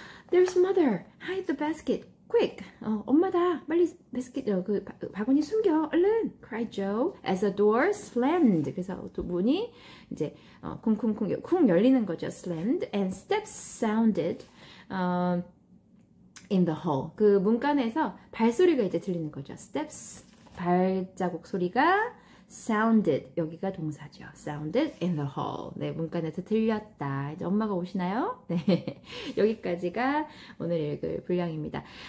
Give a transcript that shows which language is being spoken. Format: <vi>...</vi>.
<en>There's mother. Hide the basket. Quick!</en> <ko>엄마다! 빨리 바스켓, 그 바구니 숨겨! 얼른!</ko> <en>cried Joe as the door slammed.</en> <ko>그래서 문이 이제 쿵쿵쿵 열리는 거죠.</ko> <en>slammed and steps sounded in the hall.</en> <ko>그 문간에서 발소리가 이제 들리는 거죠. steps, 발자국 소리가 sounded, 여기가 동사죠.</ko> <en>sounded in the hall.</en> <ko>네, 문간에서 들렸다. 이제 엄마가 오시나요? 네, 여기까지가 오늘 읽을 분량입니다.</ko>